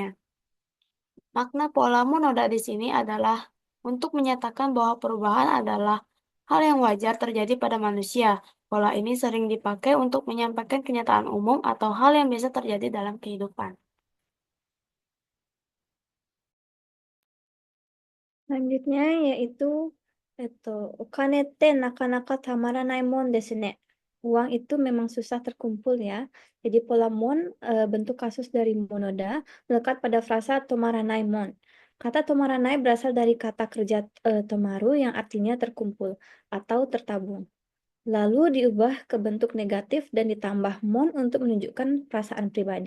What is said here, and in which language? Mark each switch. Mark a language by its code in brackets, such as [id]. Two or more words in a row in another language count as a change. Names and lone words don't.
[id] Makna pola monoda di sini adalah untuk menyatakan bahwa perubahan adalah hal yang wajar terjadi pada manusia. Pola ini sering dipakai untuk menyampaikan kenyataan umum atau hal yang biasa terjadi dalam kehidupan. Selanjutnya yaitu [ja] お金てなかなかたまらないもんですね. [id] Uang itu memang susah terkumpul ya. Jadi pola mon bentuk kasus dari monoda melekat pada frasa [ja] とまらないもん. [id] Kata tomaranai berasal dari kata kerja tomaru yang artinya terkumpul atau tertabung. Lalu diubah ke bentuk negatif dan ditambah mon untuk menunjukkan perasaan pribadi.